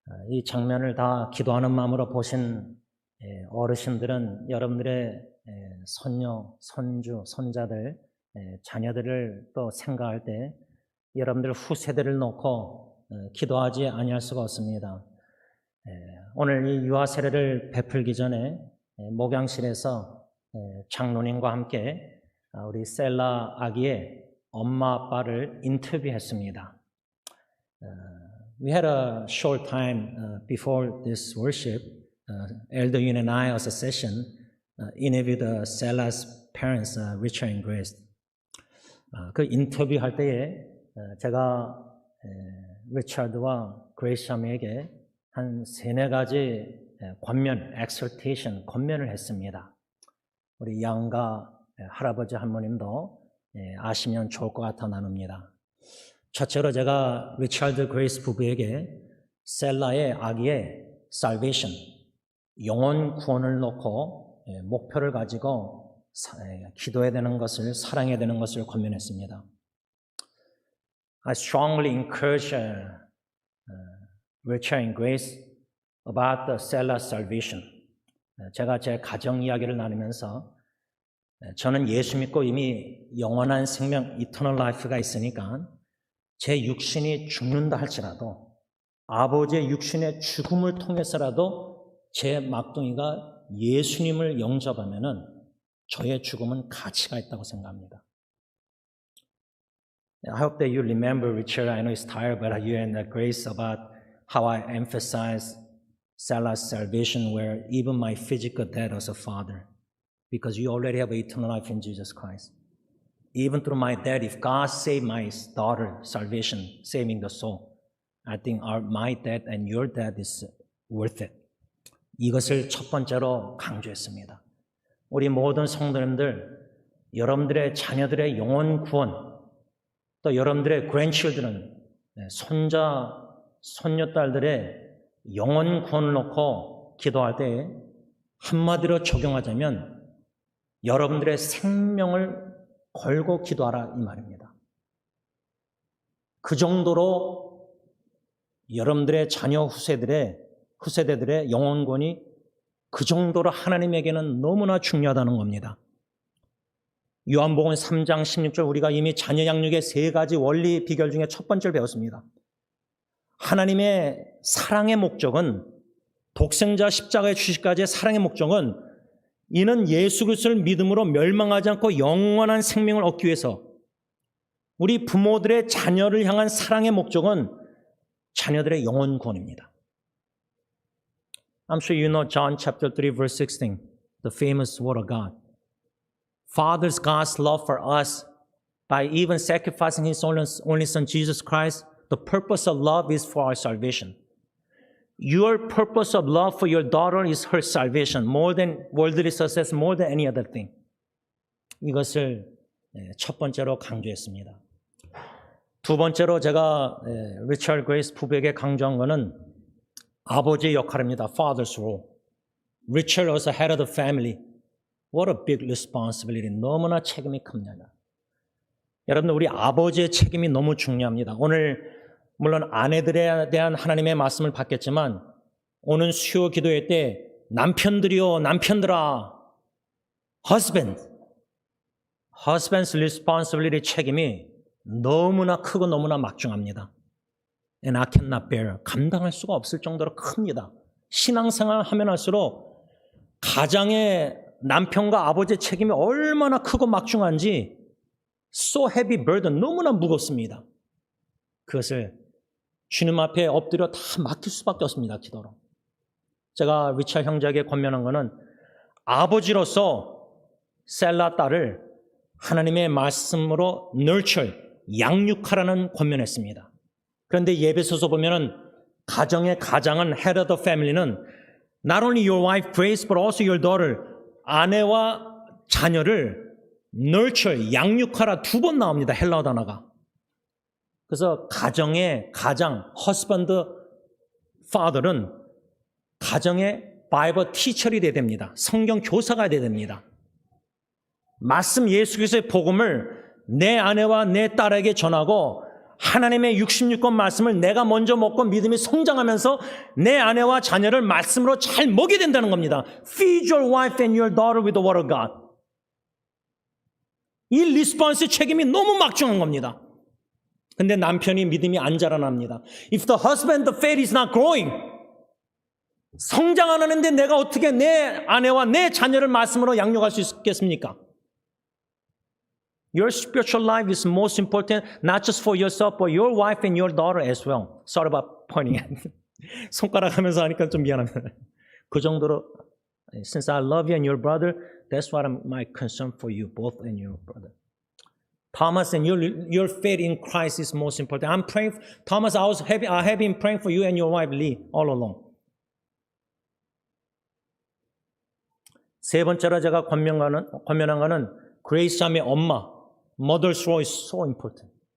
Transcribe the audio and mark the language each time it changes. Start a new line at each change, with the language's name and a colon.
Korean: 이 장면을 다 기도하는 마음으로 보신 어르신들은 여러분들의 손녀, 손주, 손자들, 자녀들을 또 생각할 때 여러분들 후세대를 놓고 기도하지 아니할 수가 없습니다. 오늘 이 유아 세례를 베풀기 전에 목양실에서 장로님과 함께 우리 셀라 아기의 엄마 아빠를 인터뷰했습니다.
English: We had a short time before this worship. Elder Yun and I, as a session, interviewed Sella's parents, Richard and Grace.
Korean: 그 인터뷰할 때에 제가 리차드와 그레이스 자매에게 한 3-4가지 권면, exhortation, 권면을 했습니다. 우리 양가 할아버지 할머님도 아시면 좋을 것 같아 나눕니다. 첫째로 제가 리차드 그레이스 부부에게 셀라의 아기의 salvation, 영혼 구원을 놓고 목표를 가지고 기도해야 되는 것을, 사랑해야 되는 것을 권면했습니다.
English: I strongly encourage Richard and Grace about the Sella's salvation.
Korean: 제가 제 가정 이야기를 나누면서 저는 예수 믿고 이미 영원한 생명, eternal life가 있으니까 제 육신이 죽는다 할지라도 아버지의 육신의 죽음을 통해서라도 제 막둥이가 예수님을 영접하면은 저의 죽음은 가치가 있다고 생각합니다.
English: I hope that you remember, Richard, I know it's tired, but you and Grace about how I emphasize Sella's salvation where even my physical dad was a father because you already have eternal life in Jesus Christ. Even through my dad, if God saved my daughter, salvation, saving the soul, I think my dad and your dad is worth it.
Korean: 이것을 첫 번째로 강조했습니다. 우리 모든 성도님들, 여러분들의 자녀들의 영혼 구원, 또 여러분들의 grandchildren, 손자, 손녀딸들의 영혼 구원을 놓고 기도할 때 한마디로 적용하자면 여러분들의 생명을 걸고 기도하라 이 말입니다. 그 정도로 여러분들의 자녀 후세대들의 영혼 구원이 그 정도로 하나님에게는 너무나 중요하다는 겁니다. 요한복음 3장 16절 우리가 이미 자녀 양육의 3가지 원리 비결 중에 첫 번째를 배웠습니다. 하나님의 사랑의 목적은 독생자 십자가의 주시까지의 사랑의 목적은 이는 예수 그리스도를 믿음으로 멸망하지 않고 영원한 생명을 얻기 위해서 우리 부모들의 자녀를 향한 사랑의 목적은 자녀들의 영혼 구원입니다.
English: I'm sure you know John chapter 3 verse 16, the famous word of God. Father's God's love for us by even sacrificing His only Son Jesus Christ. The purpose of love is for our salvation. Your purpose of love for your daughter is her salvation, more than worldly success, more than any other thing.
Korean: 이것을 첫 번째로 강조했습니다. 두 번째로 제가 리처드 그레이스 부부에게 강조한 것은 아버지의 역할입니다.
English: Father's role. Richard was the head of the family. What a big responsibility.
Korean: 너무나 책임이 큽니다. 여러분, 우리 아버지의 책임이 너무 중요합니다. 오늘 물론 아내들에 대한 하나님의 말씀을 받겠지만 오늘 수요 기도회 때 남편들이요, 남편들아,
English: husband's responsibility
Korean: 책임이 너무나 크고 너무나 막중합니다.
English: And I cannot bear.
Korean: 감당할 수가 없을 정도로 큽니다. 신앙생활 하면 할수록 가장의 남편과 아버지의 책임이 얼마나 크고 막중한지
English: so heavy burden,
Korean: 너무나 무겁습니다. 그것을 주님 앞에 엎드려 다 맡길 수밖에 없습니다. 기도로. 제가 리차드 형제에게 권면한 것은 아버지로서 셀라 딸을 하나님의 말씀으로 nurture, 양육하라는 권면했습니다. 그런데 예배소서 보면은 가장은
English: head of the family
Korean: 는
English: not only your wife Grace but also your daughter,
Korean: 아내와 자녀를 nurture, 양육하라 2번 나옵니다. 헬라어 단어가. 그래서 가정, husband, father는 가정의 바이블 티처리 돼야 됩니다. 성경 교사가 돼야 됩니다. 말씀 예수 그리스도의 복음을 내 아내와 내 딸에게 전하고 하나님의 66권 말씀을 내가 먼저 먹고 믿음이 성장하면서 내 아내와 자녀를 말씀으로 잘 먹여야 된다는 겁니다.
English: Feed your wife and your daughter with the word of God.
Korean: 이 리스폰스의 책임이 너무 막중한 겁니다. 근데 남편이 믿음이 안 자라납니다.
English: If the husband, the faith is not growing,
Korean: 성장 안 하는데 내가 어떻게 내 아내와 내 자녀를 말씀으로 양육할 수 있겠습니까?
English: Your spiritual life is most important, not just for yourself, but your wife and your daughter as well. Sorry about pointing at.
Korean: 손가락 하면서 하니까 좀 미안합니다. 그 정도로,
English: since I love you and your brother, that's what my concern for you, both and your brother. Thomas, and your faith in Christ is most important. I'm praying, Thomas, I have been praying for you and your wife Lee all along.
Korean: 세 번째로 제가 권면한 거는 그레이스 자매 엄마,
English: mother's role is so important.